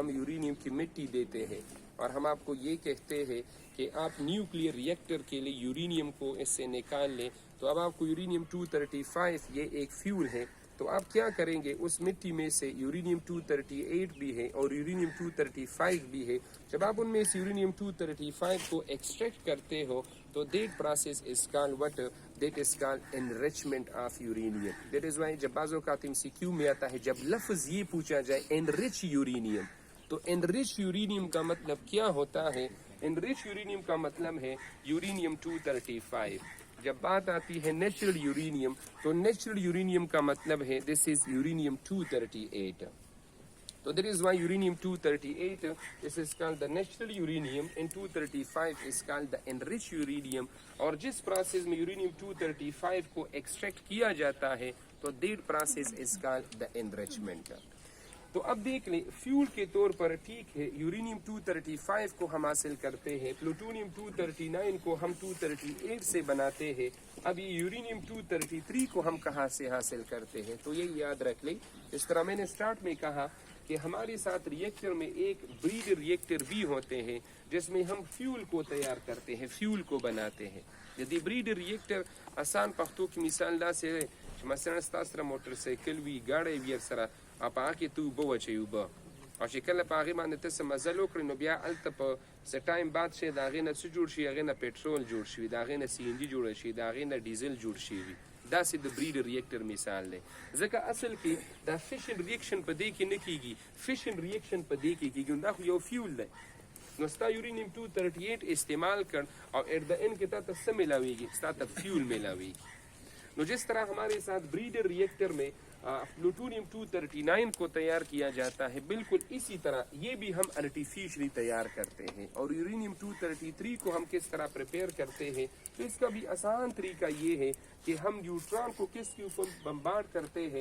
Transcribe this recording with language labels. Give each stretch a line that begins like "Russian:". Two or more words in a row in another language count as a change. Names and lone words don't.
Urdu: کو ہم یورینیم کی مٹی دیتے ہیں، اور ہم آپ کو یہ کہتے ہیں کہ آپ
English: nuclear reactor
Urdu: کے لیے یورینیم کو اس سے نکال لیں، تو اب آپ کو یورینیم 235 یہ ایک فیول ہے، تو آپ کیا کریں گے، اس مٹی میں سے یورینیم 238 بھی ہے اور یورینیم 235 بھی ہے، جب آپ ان میں سے یورینیم 235 کو ایکسٹریکٹ کرتے ہو تو
English: that process is called what, that is called enrichment of uranium. that is why
Urdu: جب بعض اوقات MCQ میں آتا ہے جب لفظ یہ پوچھا جائے
English: enrich uranium,
Urdu: تو
English: enrich uranium
Urdu: کا مطلب کیا ہوتا ہے؟
English: enrich uranium
Urdu: کا مطلب ہے یورینیم 235. جب بات آتی ہے
English: natural uranium
Urdu: تو
English: natural uranium
Urdu: کا مطلب ہے
English: this is uranium 238. So that is why uranium 238 this is called the natural uranium and 235 is called the enriched uranium.
Urdu: اور جس پروسیس میں یورینیم 235 کو ایکسٹریکٹ کیا جاتا ہے تو
English: that process is called the enrichment.
Urdu: تو اب دیکھ لیں فیول کے طور پر ٹھیک ہے یورینیم 235 کو ہم حاصل کرتے ہیں، پلوٹونیم 239 کو ہم 238 سے بناتے ہیں، اب یہ یورینیم 233 کو ہم کہاں سے حاصل کرتے ہیں؟ تو یہ یاد رکھ لیں. اس طرح میں نے سٹارٹ میں کہا کہ ہمارے ساتھ ریئیکٹر میں ایک
English: breed reactor
Urdu: بھی ہوتے ہیں جس میں ہم فیول کو تیار کرتے ہیں، فیول کو بناتے ہیں.
Pashto: یدی
English: breed reactor
Urdu: آسان پختو کی مثال
Pashto: دا سے مثلا ستاسره موټر سایکل وی گاډی وی سره اپا کې تو بو وچیو به او چې کله په هغې باندې ته څه مزل وکړې نو بیا هلته په څه ټایم بعد شي د هغې نه څه جوړ شي، هغې نه پټرول جوړ شي، د هغې نه CNG جوړه شي، د هغې نه ډیزل جوړ شي وي. داسې د
English: breed reactor
Pashto: مثال دی. ځکه اصل کې دا
English: fission reaction
Pashto: په دې کې نه کیږي،
English: fission reaction
Pashto: په دې کې کیږي، دا خو یو فیول دی. نو ستا
Urdu: یورینیم 238 استعمال کر اور
English: at the end
Pashto: کې تا ته څه ملاویږي؟ ستا ته فیول ملاویږي.
Urdu: نو جس طرح ہمارے ساتھ
English: breeder reactor
Urdu: میں پلوٹونیم 239 کو تیار کیا جاتا ہے، بالکل اسی طرح یہ بھی ہم آرٹیفیشلی تیار کرتے ہیں. اور یورینیم 233 کو ہم کس طرح پریپیئر کرتے ہیں؟ تو اس کا بھی آسان طریقہ یہ ہے کہ ہم نیوٹران کو کس کے اوپر بمبارڈ کرتے ہیں؟